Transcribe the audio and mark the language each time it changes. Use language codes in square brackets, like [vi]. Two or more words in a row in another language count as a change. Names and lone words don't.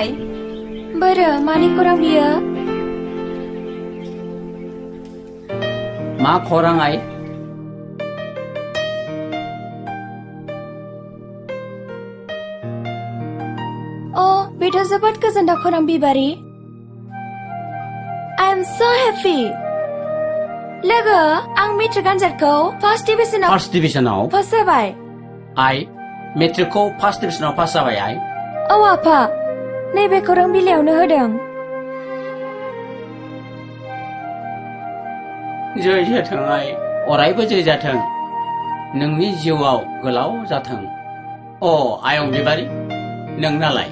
[brx] बोरो मानि खौरां बियो मा खौरां आइ बेथ' जोबोद गोजोनथाव खौरां बिबारि [en] I am so happy [brx] लोगो आं मेट्रिक आनजादखौ [en] first divisionao [brx] पास जाबाय आइ मेट्रिकखौ [en] first divisionao [brx] पास जाबाय आइ औ आफा नैबे खौरां बिलाइयावनो होदों जय जाथों आइ अरायबो जय जाथों नोंनि जिउआव गोलाव जाथों आयं बिबारि नोंनालाय